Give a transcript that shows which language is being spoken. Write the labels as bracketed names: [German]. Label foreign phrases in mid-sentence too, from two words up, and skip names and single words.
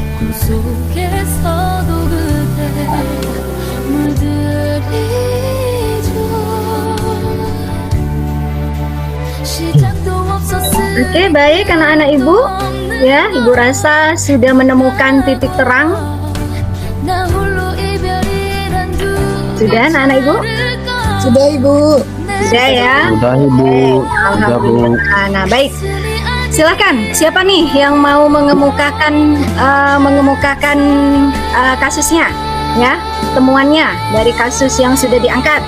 [Korean] 꿈속에서도 그대 물들이죠. 시작도 없었을 [Indonesian] Oke, baik anak-anak ibu. Ya, ibu rasa sudah menemukan titik terang. [Korean] 나 홀로 이별이란 두 [Indonesian] Sudah anak-anak ibu? Sudah Ibu. Sudah ya. Udah Ibu, udah Bu. Nah, baik. Silakan. Siapa nih yang mau mengemukakan kasusnya? Ya, temuannya dari kasus yang sudah diangkat.